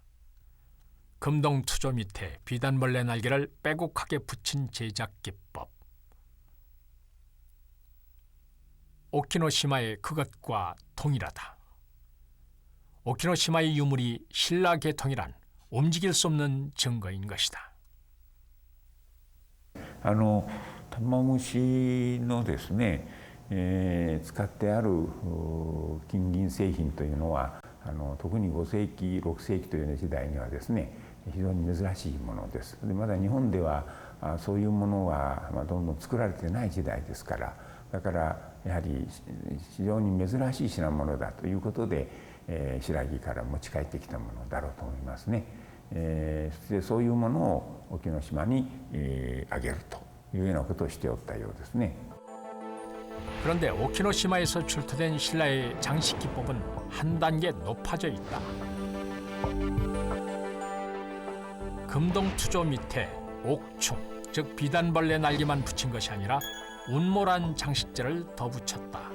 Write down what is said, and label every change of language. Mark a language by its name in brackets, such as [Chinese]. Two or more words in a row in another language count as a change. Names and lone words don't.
[Korean] 금동 투조 밑에 비단벌레 날개를 빼곡하게 붙인 제작 기법. 오키노시마의 그것과 동일하다. 오키노시마의 유물이 신라 계통이란 움직일 수 없는 증거인 것이다. [Japanese] 玉虫のですね、使ってある金銀製品というのは特に5世紀6世紀という時代にはですね非常に珍しいものです。でまだ日本ではそういうものはどんどん作られてない時代ですから、だからやはり非常に珍しい品物だということで、白木から持ち帰ってきたものだろうと思いますね。そしてそういうものを沖ノ島にあげるというようなことをしておったようですね。 [Korean] 그런데 오키노시마에서 출토된 신라의 장식 기법은 한 단계 높아져 있다. 금동 투조 밑에 옥충, 즉 비단벌레 날개만 붙인 것이 아니라 운모란 장식재를 더 붙였다.